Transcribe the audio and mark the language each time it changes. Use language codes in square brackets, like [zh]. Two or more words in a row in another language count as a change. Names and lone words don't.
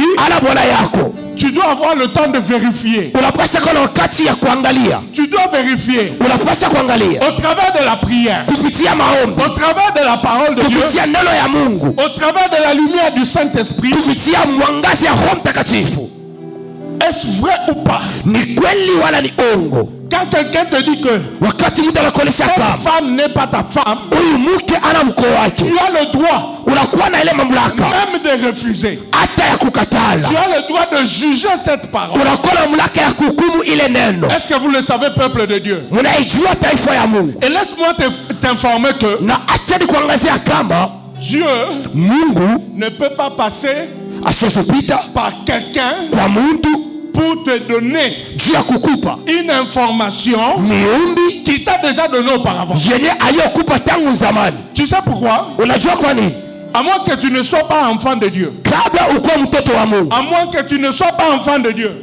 [fr] Tu dois avoir le temps de vérifier. Tu dois vérifier. Au travers de la prière, au travers de la parole de Dieu, au travers de la lumière du Saint-Esprit. Est-ce vrai ou pas? [sw] Ni kweli wala ni ongo? [fr] Quand quelqu'un te dit que [sw] wakati mtu anakuonesha kama [fr] cette femme n'est pas ta femme, [sw] huyu mke ana mko wake, [fr] tu as le droit, [sw] unakuwa na ile mamlaka [fr] même de refuser. [sw] hata ya kukatala. [fr] Tu as le droit de juger cette parole. [sw] Unakuwa na mamlaka ya kuhukumu ile neno. [fr] Est-ce que vous le savez, peuple de Dieu? [sw] Mnaijua taifa ya Mungu. [fr] Et laisse-moi t'informer que [sw] na acha kuangazia kama [fr] Dieu [sw] Mungu [fr] ne peut pas passer [sw] asiyopita [fr] par quelqu'un [sw] kwa mtu [fr] pour te donner une information qui t'a déjà donné auparavant. Tu sais pourquoi? À moins que tu ne sois pas enfant de Dieu. À moins que tu ne sois pas enfant de Dieu.